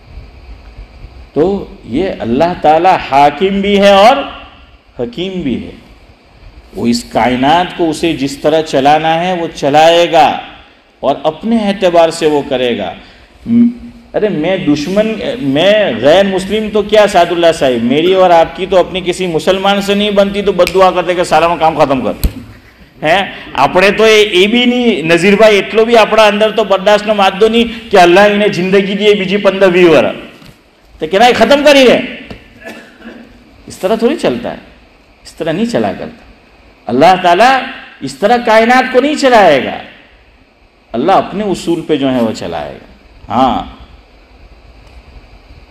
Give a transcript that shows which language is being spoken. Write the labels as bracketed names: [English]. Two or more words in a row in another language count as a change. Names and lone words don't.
[Urdu] تو یہ اللہ تعالیٰ حاکم بھی ہے اور حکیم بھی ہے، وہ اس کائنات کو اسے جس طرح چلانا ہے وہ چلائے گا اور اپنے اعتبار سے وہ کرے گا۔ ارے میں غیر مسلم تو کیا سعد اللہ صاحب، میری اور آپ کی تو اپنی کسی مسلمان سے نہیں بنتی تو بد دعا کرتے کہ سارا کام ختم کر ہیں [Gujarati] આપણે તો એ બી નહીં નઝીરભાઈ એટલો બી આપણા અંદર તો બરદાસ્તનો માદો નહીં કે અલ્લાહ એને જિંદગી દે બીજી 15-20 વર્ષ [Urdu] تو کہ نہیں ختم کری ہے، اس طرح تھوڑی چلتا ہے، اس طرح نہیں چلا کرتا اللہ تعالیٰ، اس طرح کائنات کو نہیں چلائے گا، اللہ اپنے اصول پہ جو ہے وہ چلائے گا۔